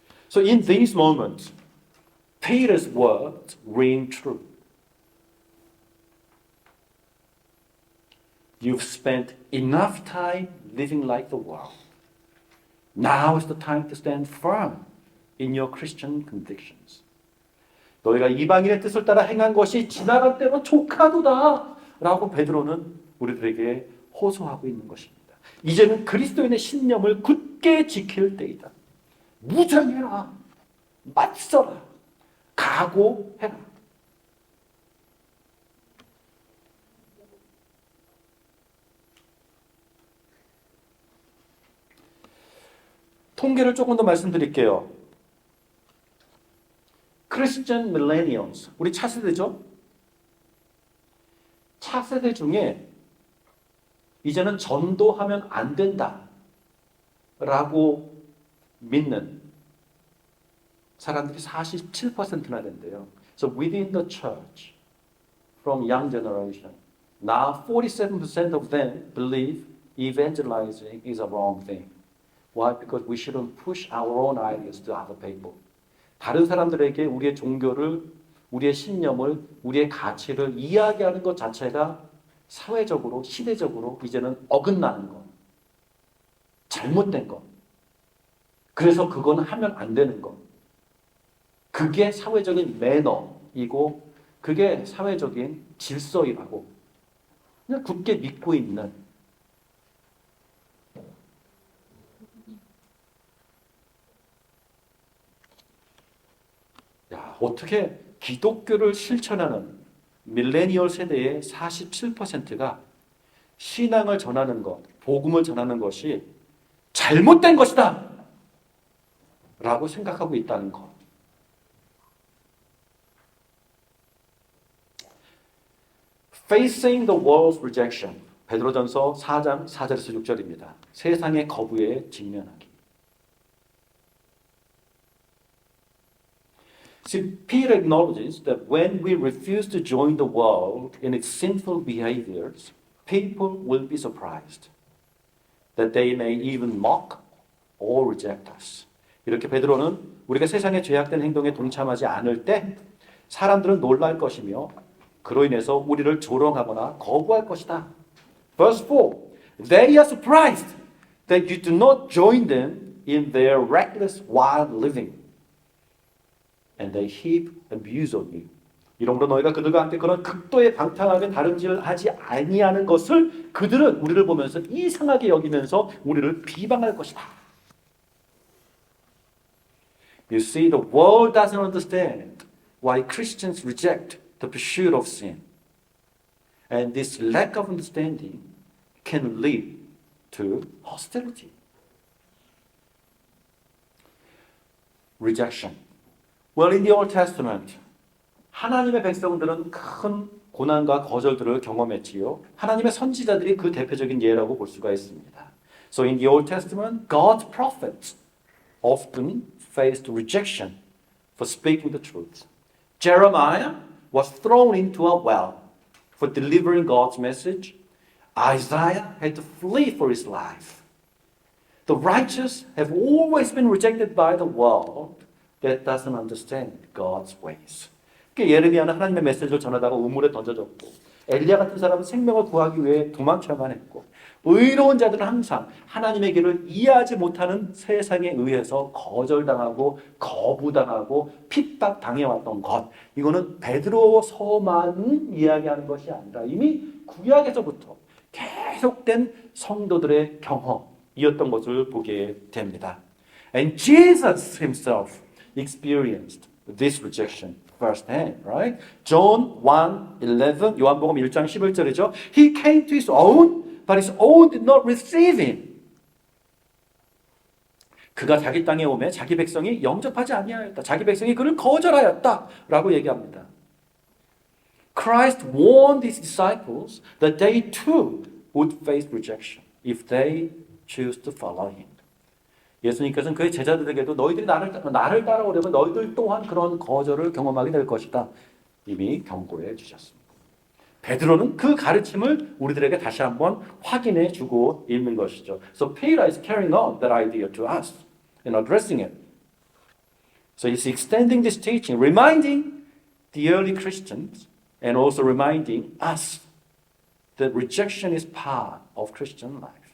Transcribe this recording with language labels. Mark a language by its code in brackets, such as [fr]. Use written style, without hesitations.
[en] So in these moments, Peter's words ring true. You've spent enough time living like the world. Now is the time to stand firm in your Christian convictions. [ko] 너희가 이방인의 뜻을 따라 행한 것이 지나갈 때로 조카도다 라고 베드로는 우리들에게 호소하고 있는 것입니다. 이제는 그리스도인의 신념을 굳게 지킬 때이다. 무장해라. 맞서라. 각오해라. 통계를 조금 더 말씀드릴게요. [en] Christian millennials, [ko] 우리 차세대죠? 차세대 중에 이제는 전도하면 안 된다 라고 믿는 사람들이 47%나 된대요. [en] So within the church, from young generation, now 47% of them believe evangelizing is a wrong thing. Why? Because we shouldn't push our own ideas to other people. [ko] 다른 사람들에게 우리의 종교를, 우리의 신념을, 우리의 가치를 이야기하는 것 자체가 사회적으로, 시대적으로 이제는 어긋나는 것. 잘못된 것. 그래서 그건 하면 안 되는 것. 그게 사회적인 매너이고 그게 사회적인 질서이라고 그냥 굳게 믿고 있는 어떻게 기독교를 실천하는 밀레니얼 세대의 47%가 신앙을 전하는 것, 복음을 전하는 것이 잘못된 것이다 라고 생각하고 있다는 것. [en] Facing the world's rejection. [ko] 베드로전서 4장 4절에서 6절입니다. 세상의 거부에 직면하기. [en] See, Peter acknowledges that when we refuse to join the world in its sinful behaviors, people will be surprised that they may even mock or reject us. [ko] 이렇게 베드로는 우리가 세상의 죄악된 행동에 동참하지 않을 때 사람들은 놀랄 것이며 그로 인해서 우리를 조롱하거나 거부할 것이다. [en] Verse 4. They are surprised that you do not join them in their reckless wild living. And they heap abuse on you. [ko] 이러므로 너희가 그들과 함께 그런 극도의 방탕하게 다름질을 하지 아니하는 것을 그들은 우리를 보면서 이상하게 여기면서 우리를 비방할 것이다. [en] You see, the world doesn't understand why Christians reject the pursuit of sin. And this lack of understanding can lead to hostility. Rejection. Well, in the Old Testament, [ko] 하나님의 백성들은 큰 고난과 거절들을 경험했지요. 하나님의 선지자들이 그 대표적인 예라고 볼 수가 있습니다. [en] So in the Old Testament, God's prophets often faced rejection for speaking the truth. Jeremiah was thrown into a well for delivering God's message. Isaiah had to flee for his life. The righteous have always been rejected by the world that doesn't understand God's ways. [ko] 예레미야는 하나님의 메시지를 전하다가 우물에 던져졌고 엘리야 같은 사람은 생명을 구하기 위해 도망쳐야만 했고 의로운 자들은 항상 하나님의 길을 이해하지 못하는 세상에 의해서 거절당하고 거부당하고 핍박당해왔던 것. 이거는 베드로서만 이야기하는 것이 아니라 이미 구약에서부터 계속된 성도들의 경험이었던 것을 보게 됩니다. [en] And Jesus himself experienced this rejection firsthand, right? [ko] John 1:11, 요한복음 1장 11절이죠. [en] He came to his own, but his own did not receive him. [ko] 그가 자기 땅에 오매 자기 백성이 영접하지 아니하였다. 자기 백성이 그를 거절하였다라고 얘기합니다. [en] Christ warned his disciples that they too would face rejection if they choose to follow him. [ko] 예수님께서는 그의 제자들에게도 너희들이 나를 따라오려면 너희들 또한 그런 거절을 경험하게 될 것이다. 이미 경고해 주셨습니다. 베드로는 그 가르침을 우리들에게 다시 한번 확인해 주고 있는 것이죠. [en] So Peter is carrying on that idea to us and addressing it. So he's extending this teaching, reminding the early Christians and also reminding us that rejection is part of Christian life.